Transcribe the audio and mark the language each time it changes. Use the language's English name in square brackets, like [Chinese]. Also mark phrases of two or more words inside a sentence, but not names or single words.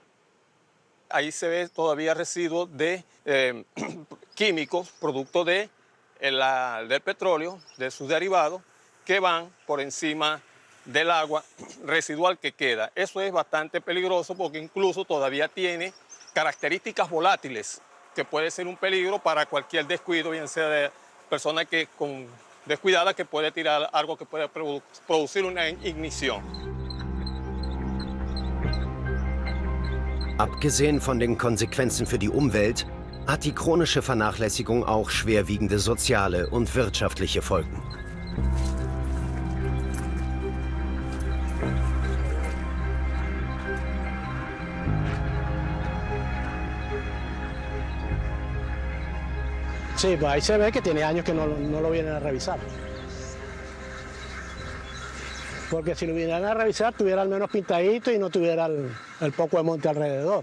[Spanish] Ahí se ve todavía residuos de químicos, producto del petróleo, de sus derivados, que van por encima del agua residual que queda. Eso es bastante peligroso porque incluso todavía tiene características volátiles, que puede ser un peligro para cualquier descuido, bien sea de persona descuidada que puede tirar algo que puede producir una ignición. [German] Abgesehen von den Konsequenzen für die Umwelt hat die chronische Vernachlässigung auch schwerwiegende soziale und wirtschaftliche Folgen. [Spanish] Sí, pues ahí se ve que tiene años que no lo vienen a revisar. Porque si lo vinieran a revisar, tuviera al menos pintadito y no tuviera el poco de monte alrededor.